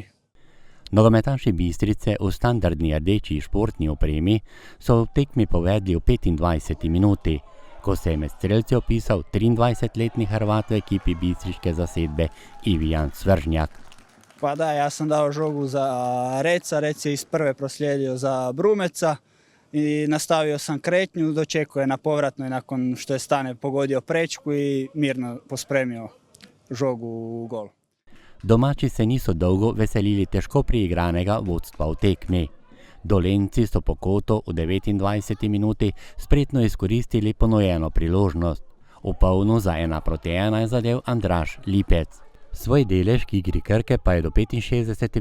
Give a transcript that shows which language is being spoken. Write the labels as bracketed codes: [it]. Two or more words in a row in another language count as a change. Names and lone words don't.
[sl] Nogometaši Bistrice v standardni rdeči športni opremi so v tekmi povedli v 25. minuti, ko se je med strelci opisal 23-letni Hrvat v ekipi bistriške zasedbe Ivijan Svržnjak. Pa da, jaz sem dal žogu za Reca, [hr] Rec je iz prve proslijedio za Brumeca i nastavio sam kretnju, dočekuje na povratno i nakon što je Stane pogodio prečku i mirno pospremio žogu u gol. [sl] Domači se niso dolgo veselili težko priigranega vodstva v tekmi. Dolenjci so po kotu v 29. minuti spretno izkoristili ponujeno priložnost. V polno za 1-1 je zadel Andraž Lipec. Svoj delež k igri Krke pa je do 65.